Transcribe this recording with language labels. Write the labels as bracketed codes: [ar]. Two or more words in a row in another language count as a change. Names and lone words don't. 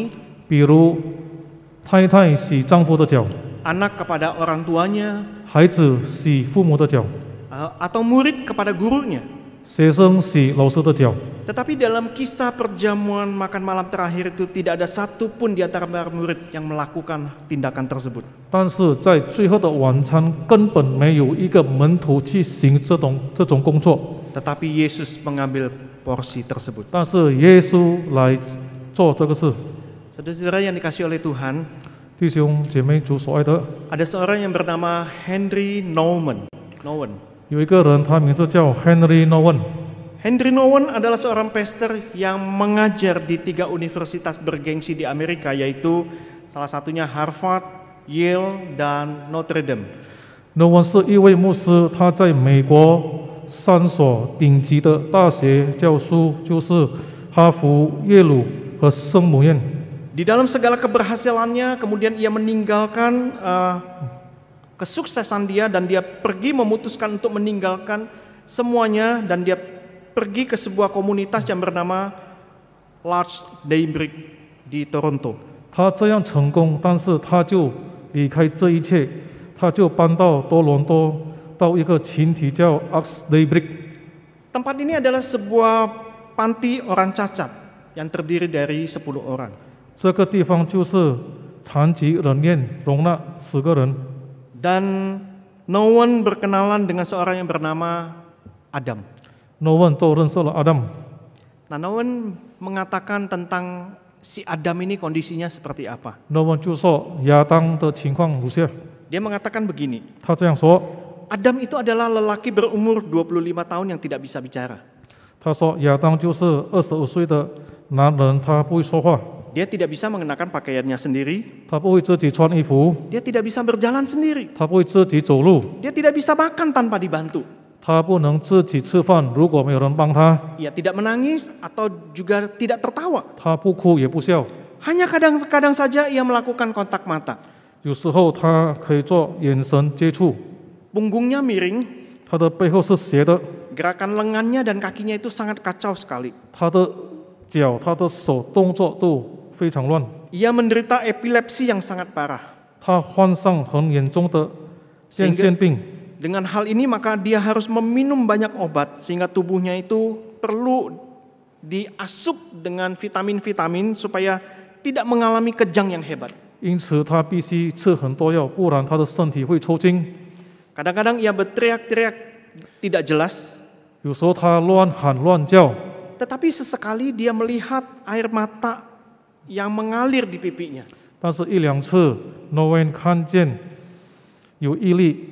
[zh] 比如太太洗丈夫的脚， [id] anak kepada orang tuanya, [zh] 孩子洗父母的脚， [id] atau murid kepada gurunya. [zh] 学生洗老师的脚。 [id] Tetapi dalam kisah perjamuan makan malam terakhir itu tidak ada satu pun di antara para murid yang melakukan tindakan tersebut. [zh] 但是在最后的晚餐，根本没有一个门徒去行这种工作。 [id] Tetapi Yesus mengambil porsi tersebut. [zh] 但是耶稣来做这个事。 [id] Saudara-saudara yang dikasih oleh Tuhan, [zh] 弟兄姐妹，主所爱的， [id] ada seorang yang bernama Henry Nouwen. [zh] 有一个人，他名字叫 Henry Nouwen。 [id] Henry Nouwen adalah seorang pastor yang mengajar di 3 universitas bergengsi di Amerika, yaitu salah satunya Harvard, Yale, dan Notre Dame. [zh] Nouwen 是一位牧师，他在美国3所顶级的大学教书，就是哈佛、耶鲁和圣母院。 [id] Di dalam segala keberhasilannya, kemudian ia meninggalkan kesuksesan dia dan dia pergi memutuskan untuk meninggalkan semuanya dan dia pergi ke sebuah komunitas yang bernama Large Daybreak di Toronto. [zh] 他这样成功，但是他就离开这一切，他就搬到多伦多，到一个群体叫 Large Daybreak。 [id] Tempat ini adalah sebuah panti orang cacat yang terdiri dari 10 orang. [zh] 这个地方就是残疾人院，容纳10个人。 [id] Dan Nouwen berkenalan dengan seorang yang bernama Adam. [zh] Nouwen 都认识了 Adam。 [id] Nah, Nouwen mengatakan tentang si Adam ini kondisinya seperti apa. [zh] Nouwen 就说亚当的情况如下， [id] Dia mengatakan begini, [zh] 他这样说， [id] Adam itu adalah lelaki berumur 25 tahun yang tidak bisa bicara. [zh] 他说亚当就是25岁的男人，他不会说话， [id] Dia tidak bisa mengenakan pakaiannya sendiri, [zh] 他不会自己穿衣服， [id] dia tidak bisa berjalan sendiri, [zh] 他不会自己走路， [id] dia tidak bisa makan tanpa dibantu. [zh] 他不能自己吃饭，如果没有人帮他， [id] Ia tidak menangis atau juga tidak tertawa. [zh] 他不哭也不笑， [id] Hanya kadang-kadang saja ia melakukan kontak mata. [zh] 有时候他可以做眼神接触， [id] Punggungnya miring, [zh] 他的背后是斜的， [id] gerakan lengannya dan kakinya itu sangat kacau sekali. [zh] 他的脚、他的手动作都非常乱， [id] Ia menderita epilepsi yang sangat parah. [zh] 他患上很严重的癫痫病。 [id] Dengan hal ini maka dia harus meminum banyak obat sehingga tubuhnya itu perlu diasup dengan vitamin-vitamin supaya tidak mengalami kejang yang hebat. [zh] 因此他必须吃很多药，不然他的身体会抽筋。 [id] Kadang-kadang ia berteriak-teriak tidak jelas, [zh] 有时候他乱喊乱叫， [id] tetapi sesekali dia melihat air mata yang mengalir di pipinya. [zh] 但是一两次 Nouwen 看见有一粒